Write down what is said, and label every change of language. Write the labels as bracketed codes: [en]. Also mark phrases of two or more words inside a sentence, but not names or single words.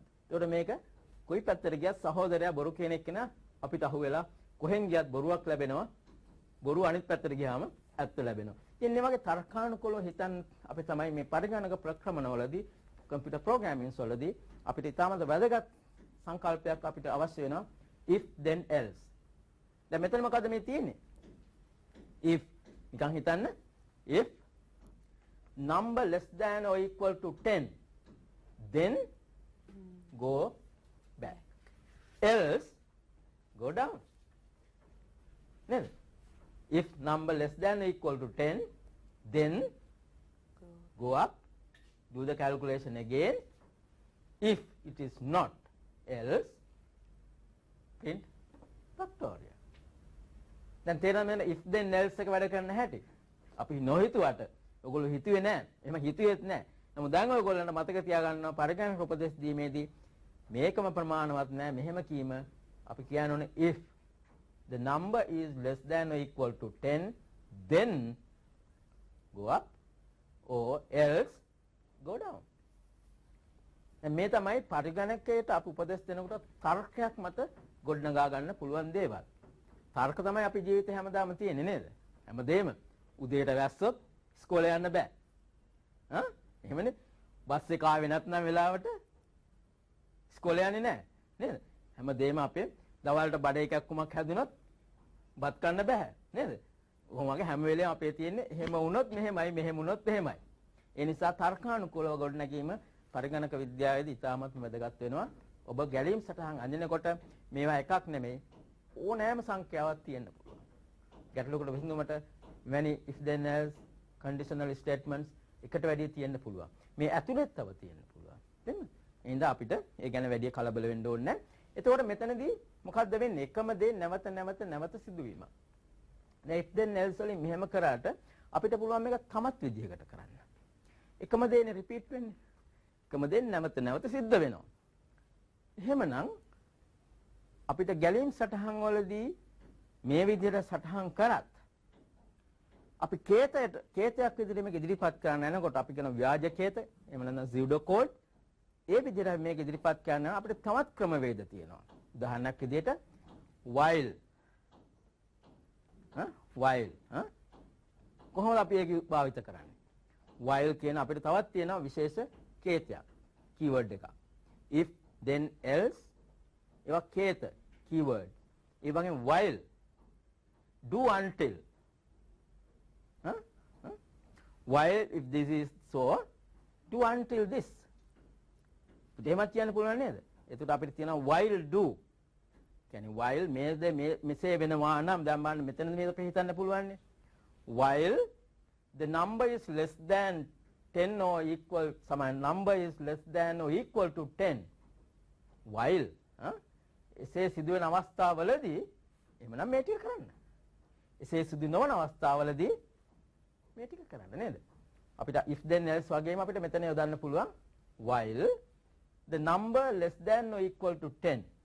[si] ඒකට මේක කොයි පැත්තට ගියත් සහෝදරයා බොරු කියන එක්කෙනා අපිට අහුවෙලා කොහෙන් ගියත් බොරුවක් ලැබෙනවා. බොරු අනිත් පැත්තට ගියාම ඇත්ත ලැබෙනවා. ඉතින් මේ වගේ තර්කානුකූලව හිතන් අපි තමයි මේ පරිගණක ප්‍රක්‍රමණවලදී [en] computer programmings [si] වලදී අපිට ඉතාමත් වැදගත් සංකල්පයක් අපිට අවශ්‍ය වෙනවා [en] if then else. [si] දැන් මෙතන මොකද්ද මේ තියෙන්නේ? [en] if [si] නිකන් හිතන්න [en] if number less than or equal to 10 then go back else go down. [si] නේද? [en] if number less than or equal to 10 then go up, do the calculation again. If it is not else print factorial. [si] දැන් තේරෙනවද [en] if then else [si] එක වැඩ කරන්න හැටි? අපි නොහිතුවට ඔයගොල්ලෝ හිතුවේ නැහැ. එහෙම හිතුවේත් නැහැ. නමුත් දැන් ඔයගොල්ලන්ට මතක තියාගන්නවා පරිගණක උපදෙස් දීමේදී මේකම ප්‍රමාණවත් නැහැ. මෙහෙම කීම අපි කියනෝනේ [en] if the number is less than or equal to 10 then go up or else go down. [si] මේ තමයි පරිගණකයට අපි උපදෙස් දෙනකොට තර්කයක් මත ගොඩනගා ගන්න පුළුවන් දේවල්. තර්ක තමයි අපි ජීවිතේ හැමදාම තියෙන්නේ නේද? හැමදේම උදේට වැස්සොත් ඉස්කෝලේ යන්න බෑ. එහෙමනේ. බස් එක ආවේ නැත්නම් වෙලාවට ඉස්කෝලේ යන්නේ නැහැ නේද? හැමදේම අපේ දවල්ට බඩ එකක් කුමක් හැදුනොත් බත් කන්න බෑ නේද? ඔහොම වගේ හැම වෙලේම අපේ තියෙන්නේ එහෙම වුණොත් මෙහෙමයි මෙහෙම වුණොත් එහෙමයි. ඒ නිසා තර්කානුකූලව ගොඩනැගීම පරිගණක විද්‍යාවේදී ඉතාමත් වැදගත් වෙනවා. ඔබ ගැලීම් සටහන් අඳිනකොට මේවා එකක් නෙමෙයි ඕනෑම සංඛ්‍යාවක් තියෙන්න පුළුවන්. ගැටලුවකට විසඳුමට [en] many if then else conditional statements [si] එකට වැඩි තියෙන්න පුළුවන්. මේ ඇතුළෙත් තව තියෙන්න පුළුවන්. තේරෙනවද? එහෙනම් අපිට ඒ ගැන වැඩි කලබල වෙන්න ඕනේ නැහැ. එතකොට මෙතනදී මොකද්ද වෙන්නේ? එකම දේ නැවත සිදුවීමක්. දැන් [en] if then else [si] වලින් මෙහෙම කරාට අපිට පුළුවන් මේක තමත් විදිහකට කරන්න. එකම දේනේ රිපීට් වෙන්නේ. එකම දේ නැවත සිද්ධ වෙනවා. එහෙමනම් අපිට ගැලීම් සටහන් වලදී මේ විදිහට සටහන් කරත් අපි කේතයක් විදිහට මේක ඉදිරිපත් කරන්න යනකොට අපි කියන ව්‍යාජ කේත එහෙම නැත්නම් [en] pseudo code [si] ඒ විදිහට මේක ඉදිරිපත් කරන්න අපිට තවත් ක්‍රමවේද තියෙනවා. උදාහරණයක් විදිහට while කොහොමද අපි ඒක භාවිත කරන්නේ? while කියන අපිට තවත් තියෙනවා විශේෂ කේතයක් keyword එකක්. [en] if then else [si] ඒවා කේත [en] keyword. [si] ඒ වගේම [en] while do until while if this is so do until this. [si] එහෙමත් කියන්න පුළුවන් නේද? එතකොට අපිට තියෙනවා [en] while do. [si] කියන්නේ while මෙසේ වෙනවා නම් දැන් බලන්න මෙතන මේක පිළිහිතන්න පුළුවන් නේ. [en] while the number is less than 10 or equal number is less than or equal to 10. [si] while එසේ සිදුවෙන අවස්ථාවලදී එහෙමනම් මේ ටික කරන්න. එසේ සිදු නොවන අවස්ථාවලදී මේ ටික කරන්න නේද? අපිට [en] if then else [si] වගේම අපිට මෙතන යොදන්න පුළුවන් [en] while the number less than or equal to 10.